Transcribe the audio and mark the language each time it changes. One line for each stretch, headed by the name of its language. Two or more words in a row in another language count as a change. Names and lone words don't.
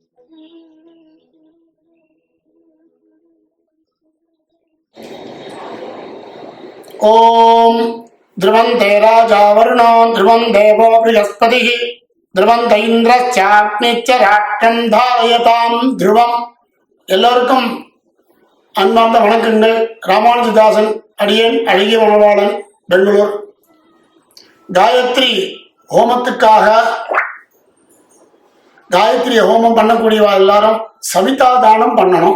Sanskrit: ओम ध्रुवन्ते राजा वरुणो ध्रुवं देवो बृहस्पतिः ध्रुवन्त इन्द्रश्चाग्निश्च धारयतां ध्रुवम्
Tamil: எல்லோருக்கும் அன்பார்ந்த வணக்கங்கள். ராமானுஜதாசன் அடியேன் அழகிய மணவாளன், பெங்களூர். காயத்ரி ஹோமத்துக்காக காயத்ரி ஹோமம் பண்ணக்கூடியவா எல்லாரும் சவிதா தானம் பண்ணணும்.